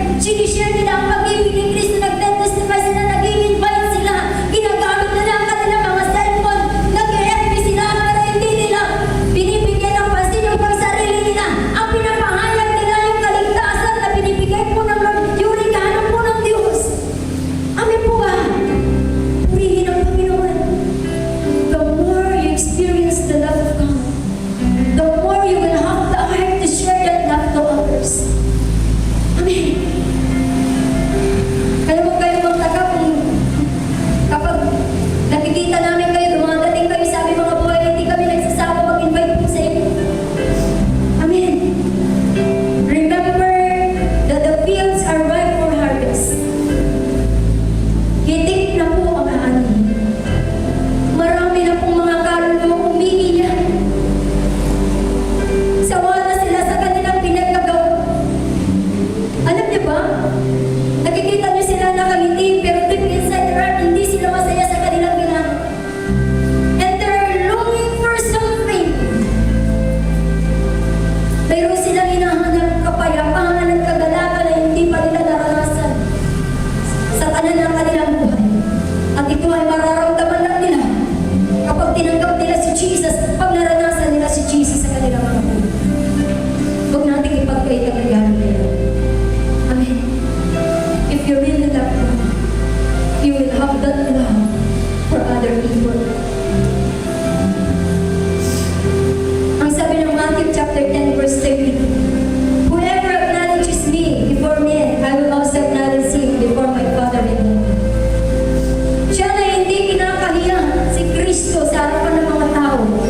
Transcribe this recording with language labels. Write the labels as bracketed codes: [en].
[tl] Sinishare nila ang pag-ibig ni Kristo. Nagte-testify sila, nag-invite sila. Ginagamit nila ang kanilang mga cellphone. Nag-FB sila, pero hindi nila binibigyan ng pansin yung pagsarili nila. Ang pinapahayag nila yung kaligtasan na binibigay po ng Lord, yung regalo po ng Diyos. Amen po ba? Purihin ang Panginoon. [en] The more you experience the love of God, the more you will have the heart to share that love to others. [tl] Amen. Kaya huwag kayo magtaka kung kapag nakikita namin kayo, dumadating kayo sa aming mga buhay, hindi kami nagsasawa mag-invite po sa inyo. Amen. [en] Remember that the fields are ripe for harvest. [tl] Hitik na po ang ani. Marami na pong mga kaluluwa umiiyak. Sawa na sila sa kanilang pinagkagawa. Alam niyo ba? Nakikita niyo sila nakangiti, pero [en] deep inside their heart, [tl] hindi sila masaya sa kanilang ginagawa. [en] And they're longing for something. [tl] Mayroon silang hinahanap kapayapaan at kagalakan na hindi pa nila naranasan sa tanan ng kanilang buhay. At ito ay mararamdaman lang nila kapag tinanggap nila si Jesus, pag naranasan nila si Jesus sa kanilang mga buhay. Huwag natin ipagkait ang regalo nila. Amen. [en] If you really love God, you will have that love for other people. [tl] Ang sabi ng [en] Matthew chapter 10 verse 30, whoever acknowledges me before men, I will also acknowledge him before my Father in heaven. [tl] Siya na hindi kinakahiya si Kristo sa harapan ng mga tao.